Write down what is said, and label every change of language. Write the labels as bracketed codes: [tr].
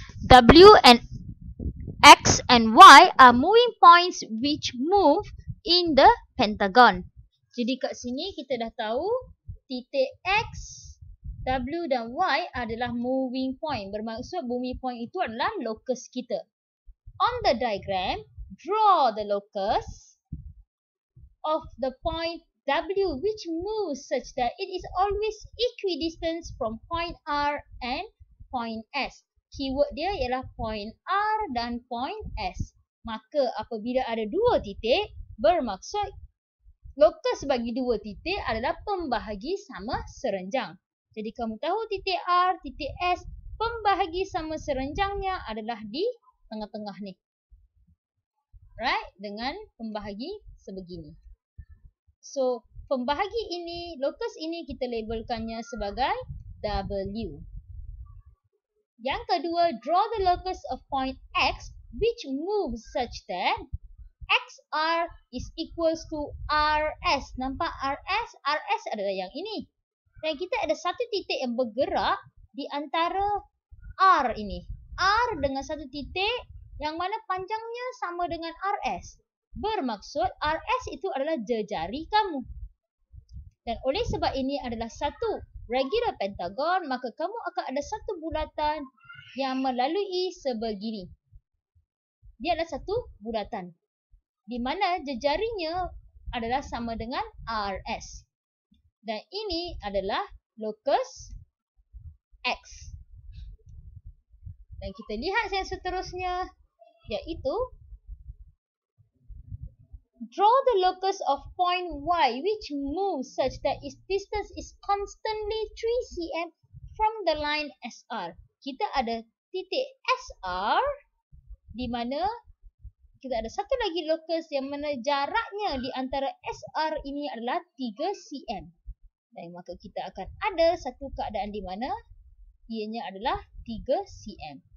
[en] W and X and Y are moving points which move in the pentagon. [ms] Jadi kat sini kita dah tahu titik X, W dan Y adalah moving point. Bermaksud moving point itu adalah locus kita. [en] On the diagram, draw the locus of the point W which moves such that it is always equidistant from point R and point S. [ms] Keyword dia ialah point R dan point S. Maka apabila ada dua titik, bermaksud lokus bagi dua titik adalah pembahagi sama serenjang. Jadi kamu tahu titik R, titik S, pembahagi sama serenjangnya adalah di tengah-tengah ni. [en] Right? [ms] Dengan pembahagi sebegini. So, pembahagi ini, lokus ini kita labelkannya sebagai W. Yang kedua, [en] draw the locus of point X which moves such that XR is equals to RS. [ms] Nampak RS? RS adalah yang ini. Dan kita ada satu titik yang bergerak di antara R ini. R dengan satu titik yang mana panjangnya sama dengan RS. Bermaksud RS itu adalah jejari kamu. Dan oleh sebab ini adalah satu regular pentagon, maka kamu akan ada satu bulatan yang melalui sebegini. Dia adalah satu bulatan di mana jejarinya adalah sama dengan RS. Dan ini adalah locus X. Dan kita lihat yang seterusnya, iaitu [en] draw the locus of point Y which moves such that its distance is constantly 3 cm from the line SR. [ms] Kita ada titik SR di mana kita ada satu lagi locus yang mana jaraknya di antara SR ini adalah 3 cm. Dan maka kita akan ada satu keadaan di mana ianya adalah 3 cm.